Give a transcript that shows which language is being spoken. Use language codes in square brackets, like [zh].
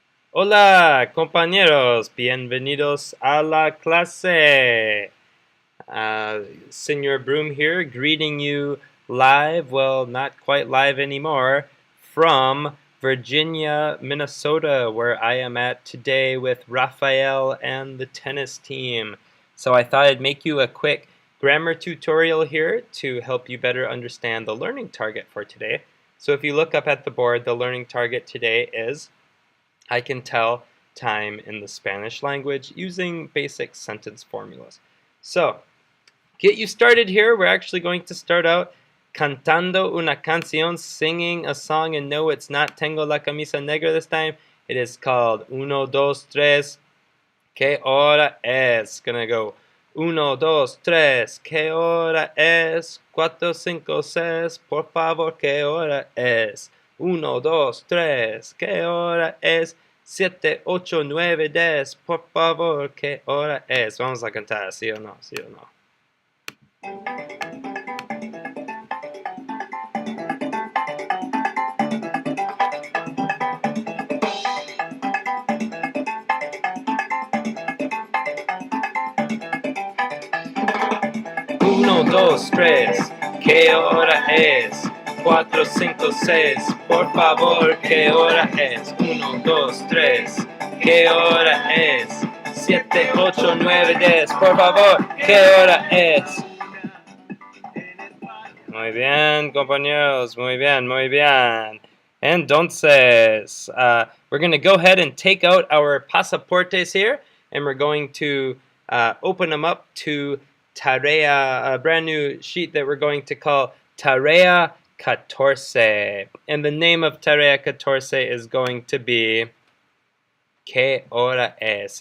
[es] Hola, compañeros, bienvenidos a la clase. [en] Senor Broom here, greeting you live, well, not quite live anymore, from Virginia, Minnesota, where I am at today with Raphael and the tennis team. So I thought I'd make you a quick grammar tutorial here to help you better understand the learning target for today. So if you look up at the board, the learning target today is I can tell time in the Spanish language using basic sentence formulas. So, get you started here. We're actually going to start out [es] cantando una canción, [en] singing a song, and no, it's not Tengo la camisa negra this time. It is called Uno, Dos, Tres, ¿Qué hora es? Gonna go [es] uno, dos, tres, ¿qué hora es? Cuatro, cinco, seis, por favor, ¿qué hora es? Uno, dos, tres, ¿qué hora es? Siete, ocho, nueve, diez, por favor, ¿qué hora es? Vamos a cantar, ¿sí o no? ¿Sí o no? Uno, dos, tres, ¿qué hora es? Cuatro, cinco, seis, por favor, ¿qué hora es? Uno, dos, tres, ¿qué hora es? Siete, ocho, nueve, diez, por favor, ¿qué hora es? Muy bien, compañeros, muy bien, muy bien. [en] Entonces, we're going to go ahead and take out our pasaportes here, and we're going to open them up to Tarea, a brand new sheet that we're going to call Tarea 14. And the name of Tarea 14 is going to be ¿Qué hora es?